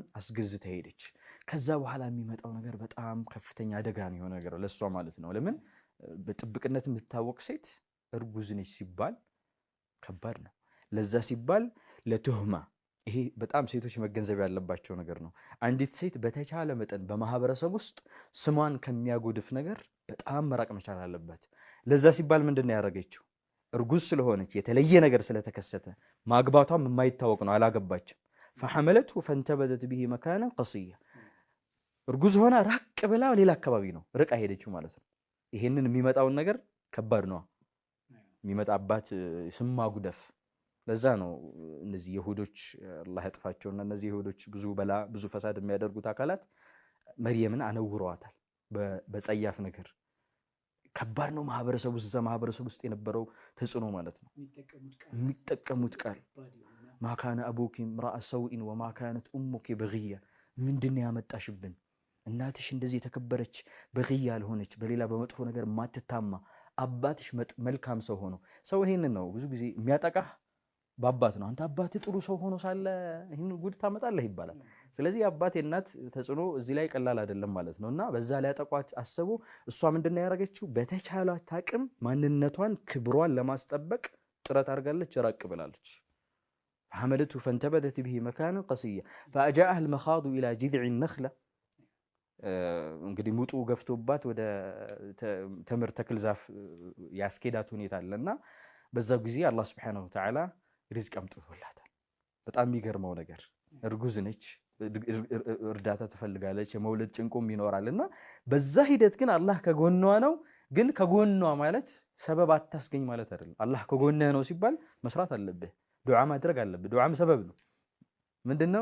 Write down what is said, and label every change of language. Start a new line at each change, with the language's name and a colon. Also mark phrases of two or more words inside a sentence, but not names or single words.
Amharic: አስገዝታ ሄደች። ከዛ በኋላ የሚመጣው ነገር በጣም ከፍተኛ አደጋ ነው የሆነ ነገር ለሷ ማለት ነው። ለምን በጥብቅነት የምትታወቅ ሴት እርጉዝ ነች ሲባል ከባድ ነው። ለዛ ሲባል ለትህማ ይሄ በጣም ሴቶች መገንዘብ ያለባቸው ነገር ነው። አንዲት ሴት በተቻለ መጠን በማህበረሰብ ውስጥ ስሟን ከሚያጎድፍ ነገር በጣም መራቅ መቻል አለባት። ለዛ ሲባል ምንድነው ያደረገችው? እርጉዝ ስለሆነች የተለየ ነገር ስለተከሰተ ማግባቷም የማይታወቅ ነው፣ አላገባችም።
Arabic: فحملته فانتبذت به مكانا قصيا
Amharic: እርጉዝ ሆና ራቅ ብላ ሌላ አካባቢ ነው ርቃ ሄደችው ማለት ነው። ይሄንን የሚመጣውን ነገር ከባድ ነው የሚመጣባት ስም ማጉደፍ። ለዛ ነው እነዚህ ይሁዶች አላህ ያጥፋቸውና እነዚህ ይሁዶች ብዙ ፈሳድ የሚያደርጉት አካላት መርየምን አነውረዋታል በጸያፍ ነገር። ከባድ ነው ማህበረሰቡ ውስጥ የነበረው ተጽዕኖ ማለት ነው። የሚጠቀሙት ቃል
Arabic: ما كان أبوك امرأ سوء وما كانت أمك بغية
Amharic: ምንድነው ያመጣሽብን? እናትሽ እንደዚህ ተከበረች በግያ አልሆነች በሌላ በመጥፎ ነገር ማትታማ አባትሽ መልካም ሰው ሆኖ ሰው ይሄንን ነው ብዙ ጊዜ የሚያጠቃህ በአባት ነው። አንተ አባት ጥሩ ሰው ሆኖ ሳለ ይሄን ጉድ ታመጣለህ ይባላል። ስለዚህ አባት የእናት ተጽዕኖ እዚህ ላይ ቀላል አይደለም ማለት ነውና በዛ ላይ አጠቋት አሰቡ። እሷ ምንድነው ያደረገችው? በተቻላት አቅም ማንነቷን ክብሯን ለማስጠበቅ ጥረት አድርጋለች፣ ራቅ ብላለች።
Arabic: فحملته فانتبذت به مكانا قصيا فأجاءها المخاض إلى جذع النخلة
Amharic: እንግዲህ ሙጡ ገፍቶባት ወደ ተምር ተክል ዛፍ ያስኬዳት ሁኔታ አለና በዛው ጊዜ አላህ
Arabic: سبحانه وتعالى
Amharic: ሪዝቅ አምጥቶላታል። በጣም የሚገርመው ነገር እርጉዝ ነች፣ እርዳታ ትፈልጋለች፣ የመውለድ ጭንቁም ይኖራልና በዛ ሂደት ግን አላህ ከጎኗ ነው። ግን ከጎኗ ማለት ሰበብ አታስገኝ ማለት አይደለም። አላህ ከጎንህ ነው ሲባል መስራት አለብህ፣ ዱዓ ማድረግ አለብህ። ዱዓም ሰበብ ነው። ምንድነው?